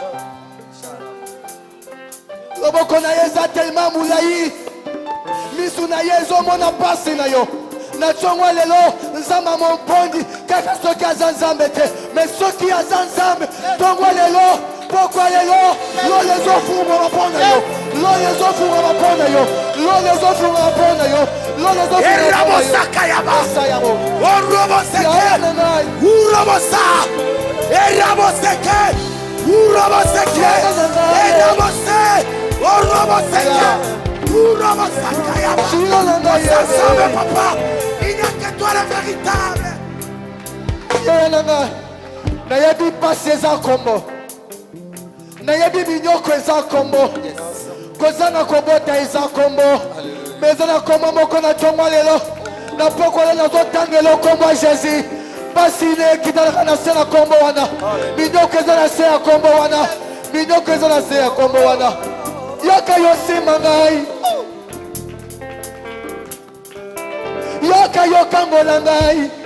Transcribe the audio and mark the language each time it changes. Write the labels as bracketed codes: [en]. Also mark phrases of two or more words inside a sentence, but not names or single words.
[ln] loboko na ye eza telema molai misu na ye ezomona pasi na yo na ntongo lelo nzambe amompondi kaka soki aza nzambe te me soki aza nzambe ntongo lelo pokwa lelo lo lezofungwa mpona yo lo lezofungwa mpona yo lo lezofungwa mpona yo lo lezofungwa erabosaka yaba oroboseke urobosa eraboseke uroboseke erabose oroboseke urobosaka yaba osasabe [fr] papa il n'y a que toi le véritable [ln] nayebi pasi eza kombo nayebi minyoko eza kombo kozanga kobota eza kombo me eza na kombo moko na ntongo lelo na pokolo nazotangela kombo ya Jésus pasi ne ekitalaka na se na kombo wana minyoko eza na se ya kombo wana minyoko eza na se ya kombo wana yoka yosimba ngai yoka yokangola ngai